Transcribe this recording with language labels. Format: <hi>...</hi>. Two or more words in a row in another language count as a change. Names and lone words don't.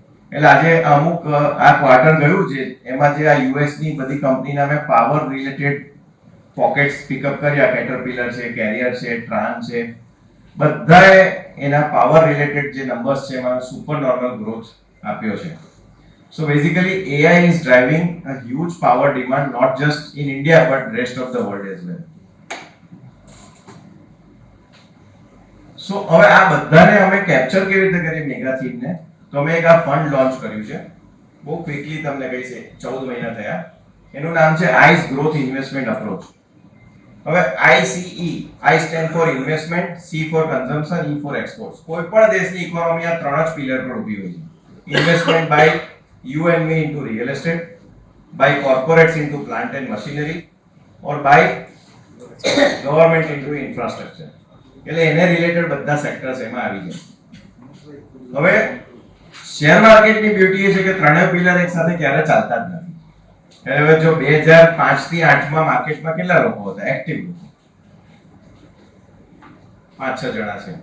<gu>એટલે આજે અમુક આ ક્વાર્ટર ગયું છે એમાં જે આ યુએસ ની બધી કંપનીના મેં</gu> <en>power related pockets</en> <gu>પિકઅપ કર્યા, કેટરપિલર છે, કેરિયર છે, ટ્રાન છે, બધાએ એના</gu> <en>power related</en> <gu>જે નંબર્સ છે એમાં</gu> <en>super normal growth</en> <gu>આપ્યો છે.</gu> <en>So basically AI is driving a huge power demand not just in India but rest of the world as well.</en> <gu>So હવે આ બધાને અમે કેપ્ચર કેવી રીતે કરીએ</gu> <en>mega theme</en> <gu>ને? તો અમે એક આ ફંડ લોન્ચ કર્યું છે. બહુ ક્વિકલી તમને કહીશ, 14 મહિના થયા. એનું નામ છે આઈસ ગ્રોથ ઇન્વેસ્ટમેન્ટ અપ્રોચ.</gu> <en>હવે ICE, I stand for investment, C for consumption, E for exports.</en> <gu>કોઈ પણ દેશની ઇકોનોમી આ ત્રણ જ પિલર પર ઊભી હોય છે.</gu> <en>ઇન્વેસ્ટમેન્ટ બાય you and me into real estate, by corporates into plant and machinery, or by government into infrastructure.</en> <gu>એટલે એને રિલેટેડ બધા સેક્ટર્સ એમાં આવી જાય. હવે શેર માર્કેટની બ્યુટી એ છે કે ત્રણેય પિલર એક સાથે ક્યારે ચાલતા જ નથી. હવે જો 2005 થી 8 માં માર્કેટમાં કેટલા લોકો હતા એક્ટિવ? 5-6 જણા છે.</gu>